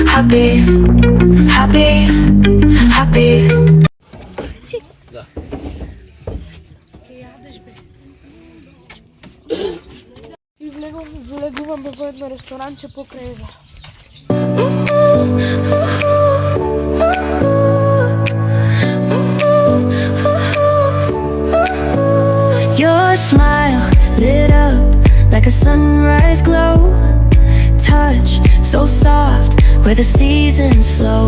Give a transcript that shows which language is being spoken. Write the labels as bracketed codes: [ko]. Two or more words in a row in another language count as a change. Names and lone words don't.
[en] happy, happy, happy. [mk] И влегуваме во едно ресторанче покрај езеро. [en] Your smile lit up like a sunrise glow. Touch so soft where the seasons flow.